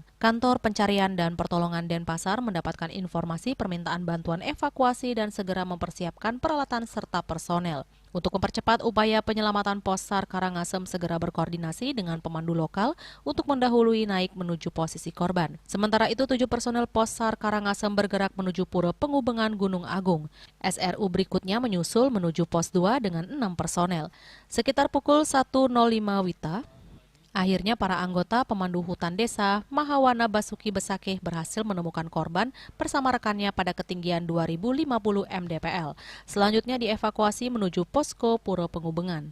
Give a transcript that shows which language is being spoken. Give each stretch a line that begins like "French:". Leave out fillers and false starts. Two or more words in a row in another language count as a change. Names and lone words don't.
Indonesian: Kantor Pencarian dan Pertolongan Denpasar mendapatkan informasi permintaan bantuan evakuasi dan segera mempersiapkan peralatan serta personel. Untuk mempercepat upaya penyelamatan, Pos SAR Karangasem segera berkoordinasi dengan pemandu lokal untuk mendahului naik menuju posisi korban. Sementara itu 7 personel Pos SAR Karangasem bergerak menuju Pura Pengubengan Gunung Agung. SRU berikutnya menyusul menuju Pos 2 dengan 6 personel. Sekitar pukul 1.05 WITA, Akhirnya para anggota pemandu hutan desa Mahawana Basuki Besakeh berhasil menemukan korban bersama rekannya pada ketinggian 2050 mdpl. Selanjutnya dievakuasi menuju posko Puro Penghubungan.